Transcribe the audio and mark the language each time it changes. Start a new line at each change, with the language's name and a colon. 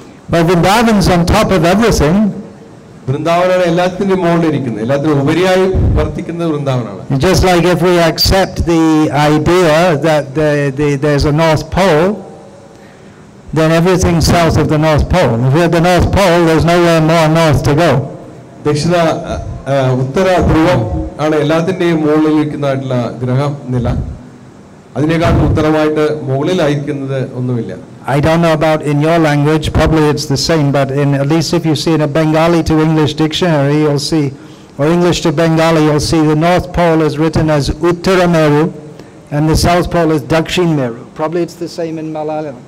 English: But Vrindavan's on top of everything.
Malayalam: വൃന്ദാവനാണ് എല്ലാത്തിനും മുകളിലിരിക്കുന്നത്, എല്ലാത്തിനും ഉപരിയായി വർത്തിക്കുന്നത് വൃന്ദാവനാണ്.
English: Just like if we accept the idea that there's a North Pole, then everything's south of the North Pole. If we're at the North Pole, there's nowhere more north to go.
Malayalam: ദക്ഷിണ ഉത്തര ധ്രുവം ആണ് എല്ലാത്തിന്റെയും മുകളിലിരിക്കുന്നതായിട്ടുള്ള ഗ്രഹനില. അതിനേക്കാൾ ഉത്തരമായിട്ട് മുകളിലായിരിക്കുന്നത് ഒന്നുമില്ല.
English: I don't know about in your language, probably it's the same, but at least if you see in a Bengali to English dictionary, you'll see, or English to Bengali, you'll see the North Pole is written as Uttara Meru and the South Pole is Dakshin Meru. Probably it's the same in Malayalam.